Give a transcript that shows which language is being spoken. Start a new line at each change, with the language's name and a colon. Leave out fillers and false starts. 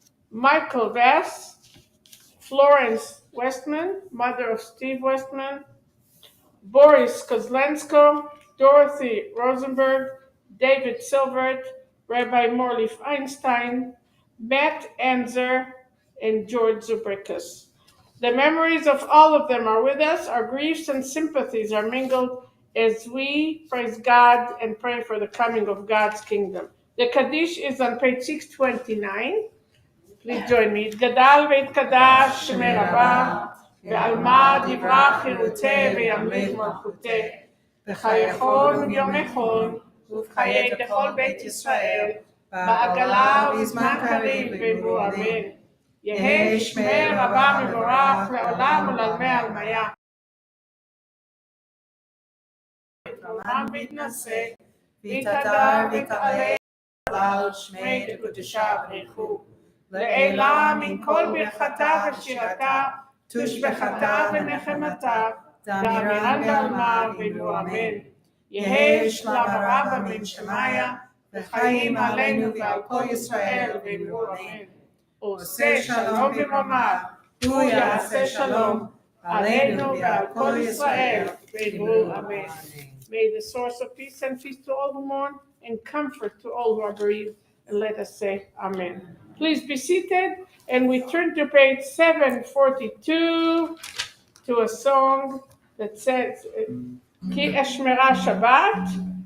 English: Michael Vass, Florence Westman, mother of Steve Westman, Boris Kozlensko, Dorothy Rosenberg, David Silvert, Rabbi Morley Einstein, Matt Anzer, and George Zubrikas. The memories of all of them are with us. Our griefs and sympathies are mingled as we praise God and pray for the coming of God's kingdom. The Kaddish is on page 629. Please join me.
Aramaic: גדל והתקדש שמי רבה, ועלמא דברה חירותי וימליך מלכותי, בחייכון וביומכון, ובחיי דכל בית ישראל, בעגלה ובזמן קריב ואמרו אמן. יהא שמי רבה מבורך לעולם ולעלמי עלמיה. רומם והתנשא, והתהדר והתעלה, על שמי דקודשה בריחו. לעילה מן כל ברכתה ושירתה, תושבחתה ונחמתה, דאמירן דלמה ואמרו אמן. יהא שלמה רבה מן שמיה, וחיים עלינו ועל כל ישראל ואמרו אמן.
Hebrew: עושה שלום במרומיו, הוא יעשה שלום עלינו ועל כל ישראל ואמרו אמן.
English: May the source of peace send peace to all who mourn and comfort to all who are bereaved, and let us say amen. Please be seated, and we turn to page 742 to a song that says, Ki Eshmera Shabbat.